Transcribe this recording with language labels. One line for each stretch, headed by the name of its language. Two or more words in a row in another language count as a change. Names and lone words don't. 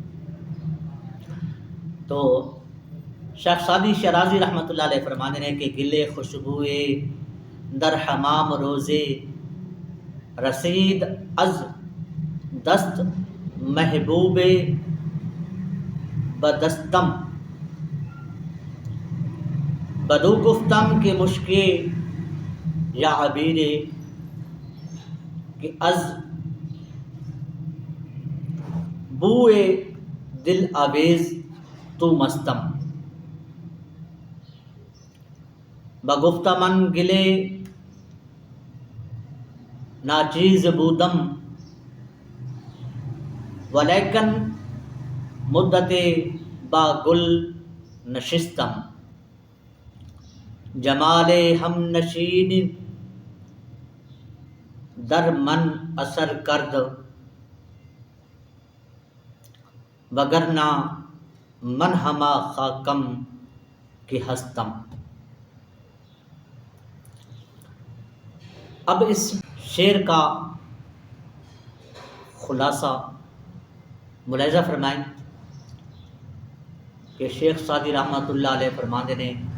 Urdu: تو شیخ سعدی شیرازی رحمۃ اللہ علیہ فرمانے ہیں کہ
Persian: گلے خوشبوئے در حمام روزے، رسید از دست محبوب بدستم، بدو گفتم کے مشکے یا عبیرے، کہ از بوئے دل آویز تو مستم، بگفت من گلے ناچیز بودم، ولیکن مدت با گل نشستم، جمال ہم نشین در من اثر کرد، وگرنہ من ہما خاکم کی ہستم۔
Urdu: اب اس شعر کا خلاصہ ملاحظہ فرمائیں کہ شیخ سعدی
Arabic: رحمۃ اللہ علیہ
Urdu: فرماندے نے